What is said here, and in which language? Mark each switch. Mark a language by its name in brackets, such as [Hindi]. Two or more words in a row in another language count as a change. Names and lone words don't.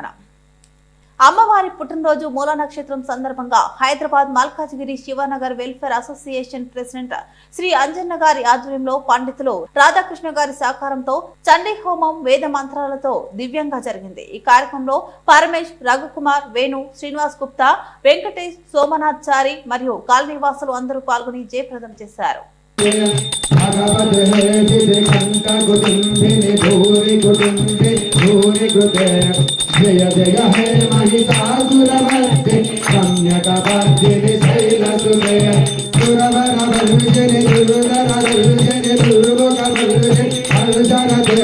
[Telugu] అమ్మవారి పుట్టినరోజు మూల నక్షత్రం సందర్భంగా హైదరాబాద్ మల్కాజ్గిరి శివనగర్ వెల్ఫేర్ అసోసియేషన్ ప్రెసిడెంట్ శ్రీ అంజన్న గారి ఆధ్వర్యంలో పండితులు రాధాకృష్ణ గారి సహకారంతో చండీ హోమం వేద మంత్రాలతో దివ్యంగా జరిగింది. ఈ కార్యక్రమంలో పరమేష్, రఘుకుమార్, వేణు, శ్రీనివాస్ గుప్తా, వెంకటేష్, సోమనాథ్ చారి మరియు కాలనీవాసులు అందరూ పాల్గొని జయప్రదం చేశారు. [Sanskrit] जय जय हे महिषासुरमर्दिनि सम्यकपर्दिनि शैलसुते सुरवरवर्जनि दुर्धरवर्जनि दुर्मुखवर्जनि हर्षरते